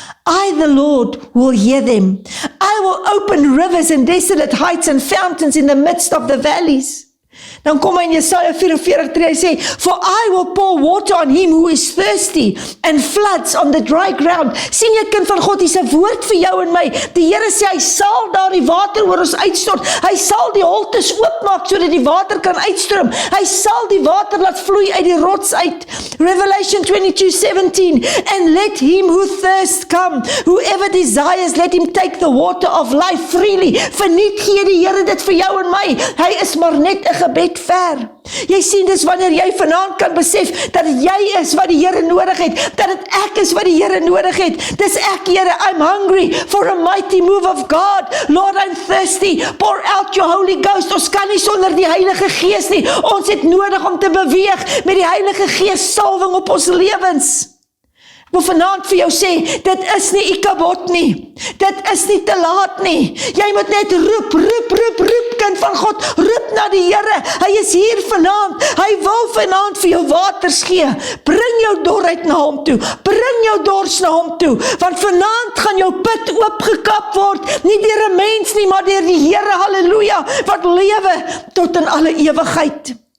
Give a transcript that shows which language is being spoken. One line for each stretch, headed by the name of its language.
English: I, the Lord, will hear them. I will open rivers and desolate heights and fountains in the midst of the valleys.
Afrikaans: Dan kom hy in Jesaja 44:3, hy sê,
English: For I will pour water on him who is thirsty and floods on the dry ground.
Afrikaans: Sien jy kind van God, dis 'n woord vir jou en my. Die Here sê, hy sal daar die water oor ons uitstort. Hy sal die holtes oopmaak sodat die water kan uitstroom. Hy sal die water laat vloei uit die rots uit.
English: Revelation 22:17, And let him who thirsts come. Whoever desires, let him take the water of life freely.
Afrikaans: Verniet gee die Here dit vir jou en my. Hy is maar net 'n gebed ver. Jy sien, dis wanneer jy vanaand kan besef dat jy is wat die Here nodig het, dat dit ek is wat die Here nodig het. Dis ek, Here,
English: I'm hungry for a mighty move of God. Lord, I'm thirsty. Pour out your Holy Ghost.
Afrikaans: Ons kan nie sonder die Heilige Gees nie. Ons het nodig om te beweeg met die Heilige Gees salwing op ons lewens. Ek wil vanaand vir jou sê, dit is nie Ikabod nie. Dit is nie te laat nie. Jy moet net roep, kind van God. Roep na die Here. Hy is hier vanaand. Hy wil vanaand vir jou waters gee. Bring jou dorheid na hom toe. Bring jou dors na hom toe. Want vanaand gaan jou put oopgekap word. Nie deur 'n mens nie, maar deur die Here. Halleluja. Wat lewe tot in alle ewigheid.